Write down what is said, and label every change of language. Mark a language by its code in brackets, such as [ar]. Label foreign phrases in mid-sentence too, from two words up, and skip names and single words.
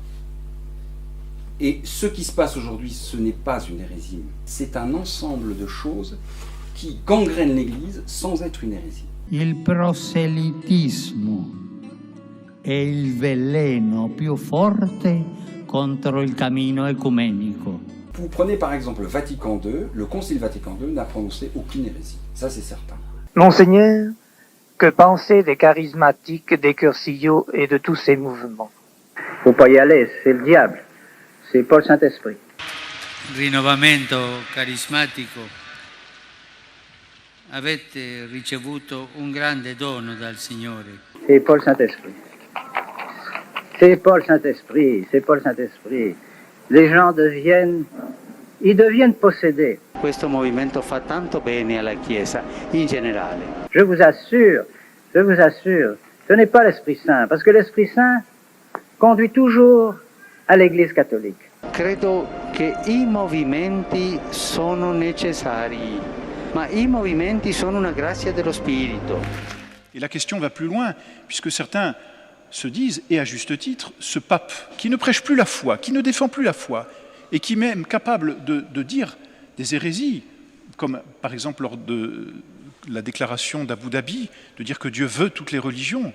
[fr] Et ce qui se passe aujourd'hui, ce n'est pas une hérésie, c'est un ensemble de choses qui gangrènent l'Église sans être une hérésie. [it] Il proselitismo è il veleno più forte contro il cammino ecumenico. [fr] Vous prenez par exemple Vatican II, le Concile Vatican II n'a prononcé aucune hérésie, ça c'est certain. Monseigneur, que penser des charismatiques, des cursillos et de tous ces mouvements? Faut pas y aller, c'est le diable. C'est pas le Saint-Esprit. [it] Rinnovamento carismatico. Avete ricevuto un grande dono dal Signore. [fr] C'est pas le Saint-Esprit. C'est pas le Saint-Esprit, c'est pas le Saint-Esprit. Les gens deviennent possédés. [it] Questo movimento fa tanto bene alla Chiesa in generale. [fr] Je vous assure, ce n'est pas l'Esprit Saint, parce que l'Esprit Saint conduit toujours à l'Église catholique. [it] Credo che I movimenti sono necessari, ma I movimenti sono una grazia dello Spirito. [fr] Et la question va plus loin, puisque certains se disent, et à juste titre, ce pape qui ne prêche plus la foi, qui ne défend plus la foi, et qui est même capable de dire des hérésies, comme par exemple lors de la déclaration d'Abu Dhabi, de dire que Dieu veut toutes les religions.